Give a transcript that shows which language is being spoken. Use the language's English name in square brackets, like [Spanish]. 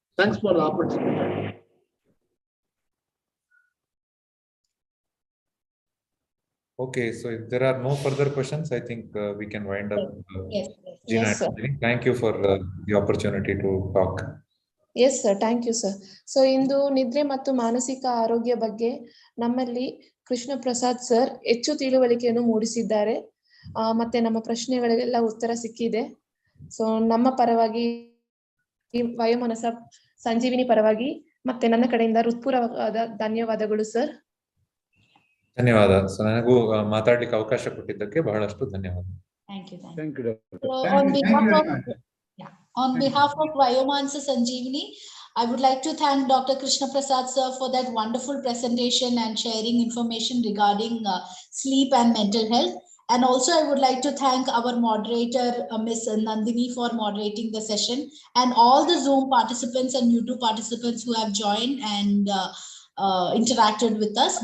[English] Thanks for the opportunity. Okay, so if there are no further questions, I think we can wind up. Yes, Gina, yes, sir. thank you for the opportunity to talk. Yes, sir. Thank you, sir. [Kannada] So, ಇಂದು ನಿದ್ರೆ ಮತ್ತು ಮಾನಸಿಕ ಆರೋಗ್ಯ ಬಗ್ಗೆ ನಮ್ಮಲ್ಲಿ Krishna Prasad sir ಹೆಚ್ಚು ತಿಳುವಳಿಕೆಯನ್ನು ಮೂಡಿಸಿದ್ದಾರೆ. ಮತ್ತೆ ನಮ್ಮ ಪ್ರಶ್ನೆಗಳಿಗೆಲ್ಲ ಉತ್ತರ ಸಿಕ್ಕಿದೆ. ಸೊ ನಮ್ಮ ಪರವಾಗಿ ವಯೋಮನಸ ಸಂಜೀವಿನಿ ಪರವಾಗಿ ಮತ್ತೆ ನನ್ನ ಕಡೆಯಿಂದ ಹೃತ್ಪೂರ್ವಕವಾದ ಧನ್ಯವಾದಗಳು ಸರ್. ಧನ್ಯವಾದ. ಸೊ ನನಗೂ ಮಾತಾಡ್ಲಿಕ್ಕೆ ಅವಕಾಶ ಕೊಟ್ಟಿದ್ದಕ್ಕೆ ಬಹಳಷ್ಟು ಧನ್ಯವಾದ. [English] Thank you. Thank you, doctor. On behalf of Vayomanasa Sanjeevani, I would like to thank Dr. Krishnaprasad sir for that wonderful presentation and sharing information regarding sleep and mental health. And also I would like to thank our moderator, Ms. Nandini, for moderating the session, and all the Zoom participants and YouTube participants who have joined and interacted with us.